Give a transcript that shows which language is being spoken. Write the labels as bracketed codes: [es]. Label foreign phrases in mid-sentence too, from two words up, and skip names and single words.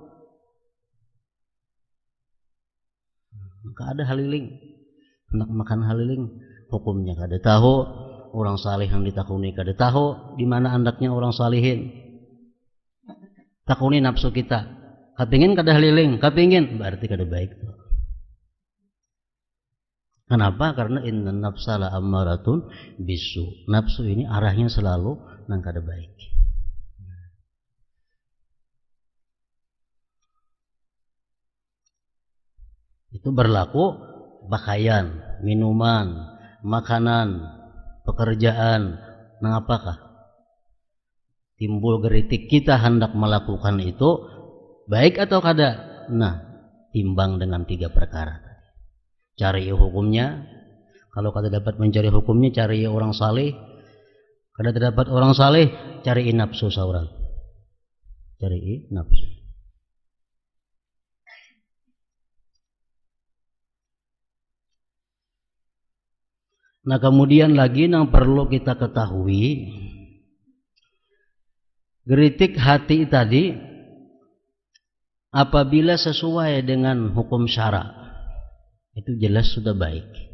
[bjn] Maka ada haliling, hendak makan haliling, hukumnya kada tahu, orang salih yang ditakuni kada tahu, di mana andaknya orang salihin. Takuni nafsu kita, kapingin kada haliling, kapingin, berarti kada baik. Kenapa? [ar] Karena إن النفس لأمارة بالسوء. [bjn] Nafsu ini arahnya selalu nang kada baik. Itu berlaku pakaian, minuman, makanan, pekerjaan. Nang apakah? Timbul geritik kita hendak melakukan itu baik atau kada? Nah, timbang dengan 3 perkara. Cari hukumnya. Kalau kada dapat mencari hukumnya, cari orang saleh. Kada dapat orang saleh, cari nafsu seorang. Cari nafsu. Nah, kemudian lagi yang perlu kita ketahui, geritik hati tadi apabila sesuai dengan hukum syara, itu jelas sudah baik.